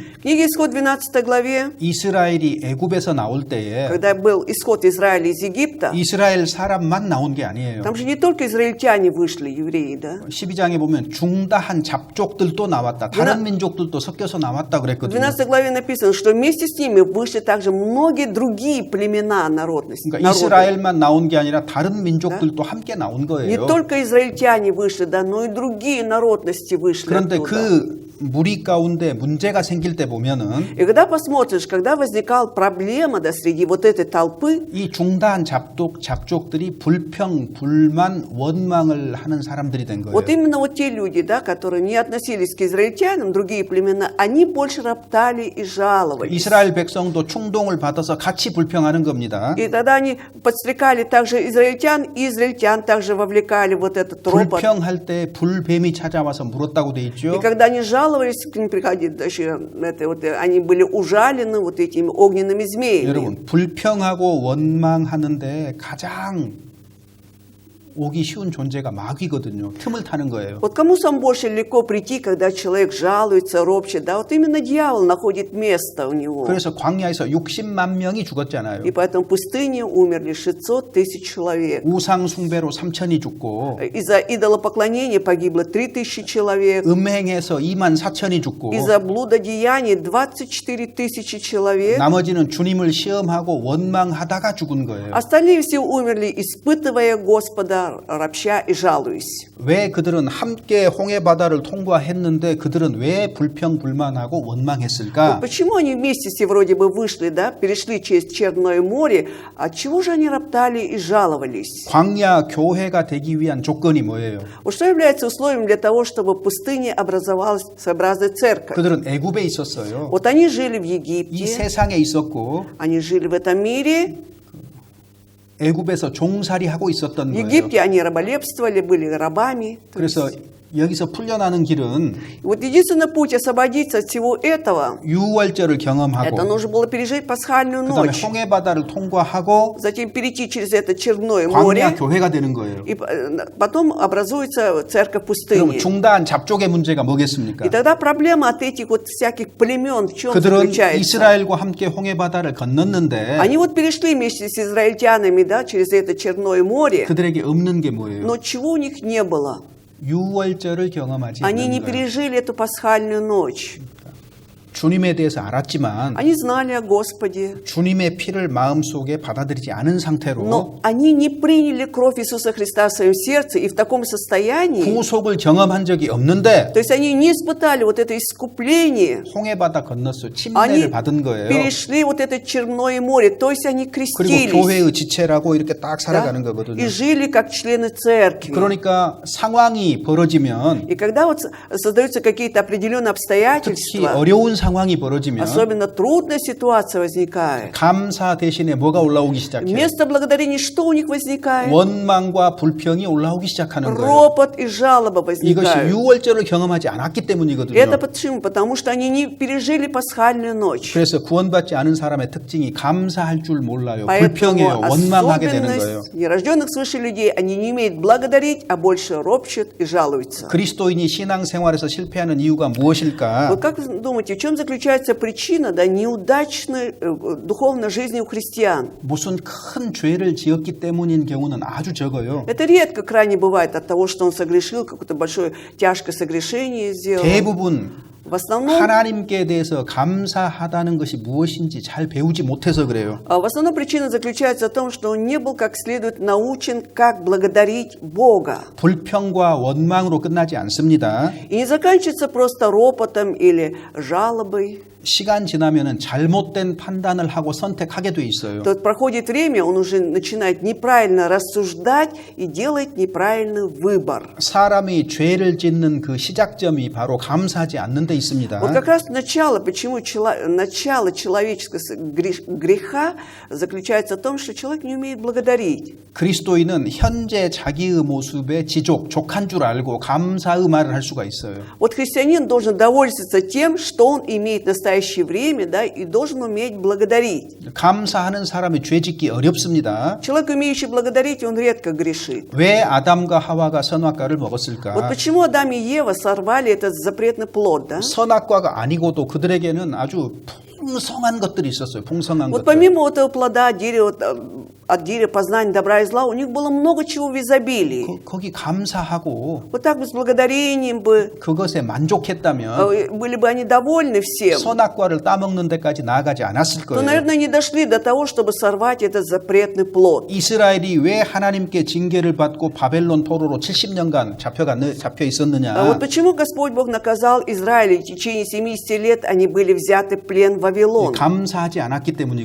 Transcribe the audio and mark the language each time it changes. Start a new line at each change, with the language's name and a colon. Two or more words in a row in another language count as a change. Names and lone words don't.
Russian: В книге Исход 12 главе,
Korean: 이스라엘이 애굽에서 나올 때에
Russian: когда был исход Израиля из Египта,
Korean: 이스라엘 사람만 나온 게 아니에요.
Russian: там же не только израильтяне вышли, евреи, да.
Korean: 12장에 보면 중다한 잡족들도 나왔다. 다른 민족들도 섞여서 나왔다
Russian: В
Korean: 그랬거든요.
Russian: 12 главе написано, что вместе с ними вышли также многие другие племена народности.
Korean: 그러니까
Russian: народы.
Korean: 이스라엘만 나온 게 아니라 다른 민족들도 함께 나온
Russian: Не
Korean: 거예요.
Russian: только израильтяне вышли, да, но и другие народности вышли
Korean: 그런데
Russian: оттуда.
Korean: 그 무리 가운데 문제가 생길 때 보면은
Russian: И когда посмотришь, когда возникала проблема, да, среди вот этой толпы,
Korean: 이 중다한 잡족들이 불평, 불만, 원망을 하는 사람들이 된 거예요.
Russian: вот именно вот те люди, да, которые не относились к израильтянам, другие племена, они больше роптали и жаловались.
Korean: 이스라엘 백성도 충동을 받아서 같이 불평하는 겁니다.
Russian: И тогда они подстрекали также израильтян, и израильтян также вовлекали вот этот ропот.
Korean: 불평할 때 불뱀이 찾아와서 물었다고 돼 있죠.
Russian: И когда они жаловались, к ним приходили даже, они были ужалены вот этими огненными змеями.
Korean: 여러분 불평하고 원망하는데 가장 오기 쉬운 존재가 마귀거든요. 틈을 타는 거예요.
Russian: Вот кому сам больше легко прийти, когда человек жалуется, ропщет, да, вот именно дьявол находит место у него.
Korean: 그래서 광야에서 60만 명이 죽었잖아요.
Russian: И поэтому в пустыне умерли 600 тысяч человек.
Korean: 우상 숭배로 3천이 죽고
Russian: Из-за идолопоклонения погибло 3000 человек.
Korean: 음행에서 2만 4천이 죽고
Russian: Из-за блудодеяний 24 тысячи человек.
Korean: 나머지는 주님을 시험하고 원망하다가 죽은 거예요.
Russian: Остальные все умерли, испытывая Господа, ропща и жалуясь.
Korean: 왜 그들은 함께 홍해 바다를 통과했는데 그들은 왜 불평 불만하고 원망했을까?
Russian: Почему они вместе все вроде бы вышли, да, перешли через Черное море, от чего же они роптали и жаловались?
Korean: 광야 교회가 되기 위한 조건이 뭐예요?
Russian: Вот что является условием для того, чтобы в пустыне образовалась своеобразная церковь?
Korean: 그들은 애굽에 있었어요.
Russian: Вот они жили в
Korean: 이
Russian: Египте,
Korean: 세상에 있었고
Russian: они жили в этом мире,
Korean: 애굽에서 종살이하고 있었던
Russian: в
Korean: 거예요.
Russian: Египте они раболепствовали, были рабами.
Korean: 그래서 여기서 풀려나는 길은
Russian: И вот единственный путь освободиться от всего этого,
Korean: 유월절을
Russian: это
Korean: 경험하고
Russian: нужно было пережить пасхальную
Korean: 그다음에
Russian: ночь,
Korean: 홍해 바다를 통과하고
Russian: затем перейти через это Черное
Korean: 광야
Russian: море,
Korean: 교회가 되는 거예요.
Russian: и потом образуется церковь
Korean: 그럼
Russian: пустыни.
Korean: 중다한 잡족의 문제가 뭐겠습니까?
Russian: И тогда проблема от этих вот всяких племен в чем
Korean: 그들은
Russian: заключается?
Korean: 이스라엘과 함께 홍해 바다를 건넜는데
Russian: Они вот перешли вместе с израильтянами, да, через это Черное море,
Korean: 그들에게 없는 게 뭐예요?
Russian: но чего у них не было?
Korean: 유월절을 경험하지
Russian: Они не
Korean: 않는 거예요.
Russian: пережили эту пасхальную ночь.
Korean: 주님에 대해서 알았지만
Russian: Они знали о Господе,
Korean: 주님의 피를 마음속에 받아들이지 않은 상태로
Russian: но они не приняли кровь Иисуса Христа в своем сердце, и в таком состоянии,
Korean: 구속을 경험한 적이 없는데
Russian: то есть они не испытали вот это искупление,
Korean: 홍해 바다 건넜어요.
Russian: они
Korean: 침례를 받은 거예요.
Russian: перешли вот это Черное море, то есть они
Korean: 그리고
Russian: крестились,
Korean: 교회의 지체라고 이렇게 딱
Russian: да,
Korean: 살아가는 거거든요.
Russian: и жили как члены церкви.
Korean: 그러니까 상황이 벌어지면
Russian: И когда вот создаются какие-то определенные
Korean: 특히
Russian: обстоятельства,
Korean: 어려운 상황이 벌어지면
Russian: особенно трудная ситуация возникает,
Korean: 감사 대신에 뭐가 올라오기 시작해요?
Russian: вместо благодарения что у них возникает?
Korean: 원망과 불평이 올라오기 시작하는 거예요.
Russian: Ропот и жалоба
Korean: 이것이
Russian: возникают.
Korean: 유월절을 경험하지 않았기 때문이거든요.
Russian: Это почему? Потому что они не пережили пасхальную ночь.
Korean: 그래서 구원받지 않은 사람의 특징이 감사할 줄 몰라요.
Russian: Поэтому
Korean: 불평해요. 원망하게 되는 거예요.
Russian: особенность нерожденных свыше людей, они не умеют благодарить, а больше ропщут и жалуются.
Korean: 그리스도인이 신앙생활에서 실패하는 이유가 무엇일까?
Russian: Вот как вы думаете, в чем заключается причина, да, неудачной духовной жизни у христиан.
Korean: 무슨 큰 죄를 지었기 때문인 경우는 아주 적어요.
Russian: Это редко крайне бывает от того, что он согрешил, какое-то большое тяжкое согрешение сделал.
Korean: 대부분
Russian: В основном,
Korean: 하나님께 대해서 감사하다는 것이 무엇인지 잘 배우지 못해서 그래요.
Russian: в основном причина заключается в том, что он не был как следует научен, как благодарить Бога.
Korean: 불평과 원망으로 끝나지 않습니다.
Russian: И не заканчивается просто ропотом или жалобой.
Korean: 시간 지나면은 잘못된 판단을 하고 선택하게 돼 있어요.
Russian: То проходит время, он уже начинает неправильно рассуждать и делает неправильный выбор.
Korean: 사람이 죄를 짓는 그 시작점이 바로 감사하지 않는 데 있습니다.
Russian: Вот как раз начало, почему начало человеческого греха заключается в том, что человек не умеет благодарить.
Korean: 그리스도인은 현재 자기의 모습에 족한 줄 알고 감사의 말을 할 수가 있어요.
Russian: Вот христианин должен довольствоваться тем, что он имеет в настоящее время, да, и должен уметь благодарить.
Korean: 감사하는 사람이 죄짓기 어렵습니다.
Russian: Человек, умеющий благодарить, он редко грешит.
Korean: 왜 아담과 하와가 선악과를 먹었을까?
Russian: Вот почему Адам и Ева сорвали этот запретный плод, да?
Korean: 선악과가 아니고도 그들에게는 아주 풍성한 것들이 있었어요. 풍성한
Russian: Вот
Korean: 것들.
Russian: помимо этого плода от дерева познания добра и зла, у них было много чего в изобилии.
Korean: 거기 감사하고
Russian: Вот так бы с благодарением бы,
Korean: 그것에 만족했다면
Russian: были бы они довольны всем,
Korean: 선악과를 따먹는 데까지 나아가지 않았을
Russian: то,
Korean: 거예요.
Russian: наверное, не дошли до того, чтобы сорвать этот запретный плод.
Korean: 이스라엘이 왜 하나님께 징계를 받고 바벨론 포로로 70년간 잡혀 있었느냐?
Russian: Вот почему Господь Бог наказал Израиль, и в течение 70 лет они были взяты в плен в Вавилон?
Korean: 감사하지 않았기 때문이거든요.